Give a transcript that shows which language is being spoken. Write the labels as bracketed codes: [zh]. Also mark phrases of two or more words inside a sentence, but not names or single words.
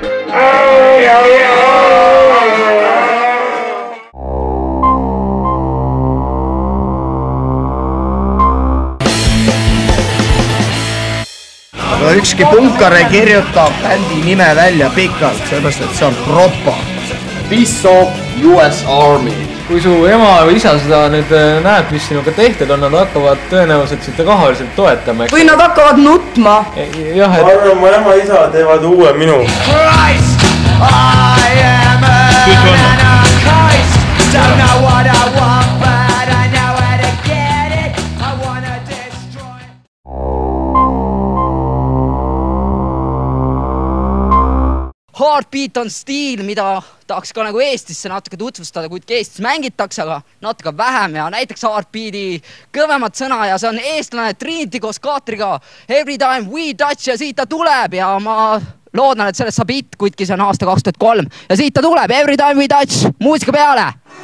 [et] Ükski punkar ei kirjuta bändi nime välja pikalt, sellepärast, et see on propa. [en] Piss of US Army. [et] Kui su ema või isa seda nüüd näeb, mis sinuga tehtud on, nad hakkavad tõenäoliselt siit rahaliselt toetama. Või nad hakkavad nutma. Jah, ma arvan, mu ema ja isa teevad uue minu. [en] Christ, I am a Christ, don't know what I want, but I know how to get it, I wanna destroy. [et] Heartbeat on stiil, mida tahaks ka nagu Eestisse natuke tutvustada, kuid Eestis mängitakse, aga natuke vähem ja näiteks Heartbeati kõvemat sõna ja see on eestlane Trinity koos Kaatriga Every Time We Touch ja siit ta tuleb ja ma loodan, et sellest saab hit, kuidki see on aasta 2003 ja siit ta tuleb Every Time We Touch, muusika peale!